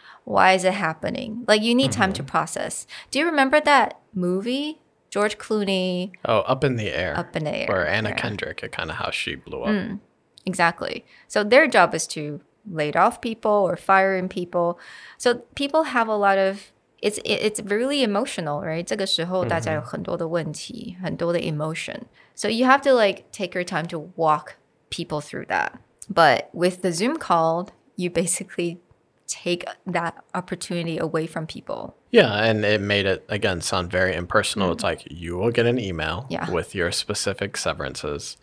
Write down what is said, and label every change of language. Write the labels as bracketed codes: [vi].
[en] Why is it happening? Like you need time to process. Do you remember that movie? George Clooney. Oh, Up in the Air. Up in the Air. Or Anna Kendrick, kind of how she blew up. Exactly. So their job is to lay off people or firing people. So people have a lot of, it's really emotional, right? [zh] 这个时候大家有很多的问题，很多的 emotion. [en] So you have to like take your time to walk people through that. But with the Zoom call, you basically take that opportunity away from people. Yeah, and it made it, again, sound very impersonal. It's like you will get an email with your specific severances.